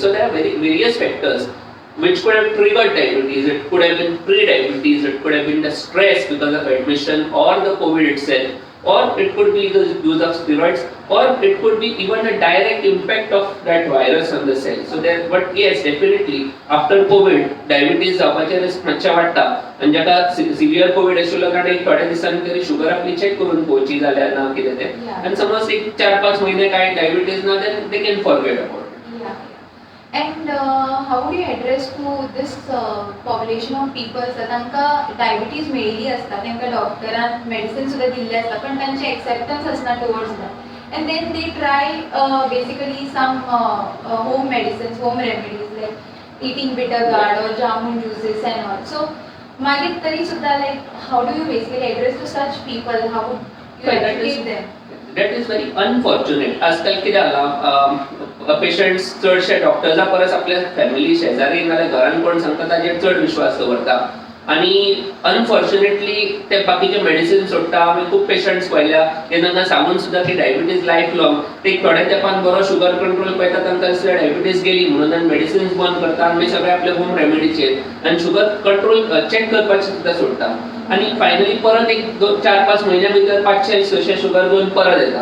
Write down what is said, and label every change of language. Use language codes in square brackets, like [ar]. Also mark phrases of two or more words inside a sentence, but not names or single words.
[en] So there are various factors which could have triggered diabetes. It could have been pre-diabetes, it could have been the stress because of admission or the COVID itself, or it could be the use of steroids, or it could be even a direct impact of that virus on the cell. So there, but yes, definitely after COVID, diabetes [kok] जावपाचे risk मातशे वाडटा. आणि जाका सिव्हियर कोविड आशिल्लो कारण एक थोड्या दिसांनी तरी शुगर आपली चेक करून पळोवची जाल्यार ना कितें तें. आनी समज एक 4-5 महिने काय डायबिटीज ना [en] then they can forget about. And how do you address to this population of people [kok] तांकां डायबिटीज मेळिल्ली आसता, तांकां डॉक्टरान मेडिसिन सुद्दां दिल्ले आसता पण तांचे एक्सेप्टन्स आसना [en] towards that and then they try basically some home medicines, home remedies like eating bitter gourd or jamun juices and all. So [kok] मागीर तरी सुद्दां [en] like how do you basically address to such people? How you educate them? That is very unfortunate. [kok] आजकाल कितें जाला पेशंट्स चडशे डॉक्टर्सा परस आपल्या फॅमिली शेजारी नाल्यार घरान कोण सांगता ताजेर चड विश्वास दवरता आणि अनफॉर्च्युनेटली ते बाकीचे मेडिसिन सोडटा. आमी खूब पेशंट्स पळयल्या तेन्ना सांगून सुद्दां की डायबिटीज [en] life long [kok] ते थोड्या तेंपान बरो [en] sugar control [kok] पळयता तांकां दिसता डायबिटीज गेली म्हणून आनी मेडिसिन्स बंद करता आनी सगळे आपले [en] home remedyचेर [kok] आनी [en] sugar control check [kok] करपाचें सुद्दां सोडटा आणि फायनली परत एक 4-5 महिन्या भितर 500-600 शुगर घेवन परत येता.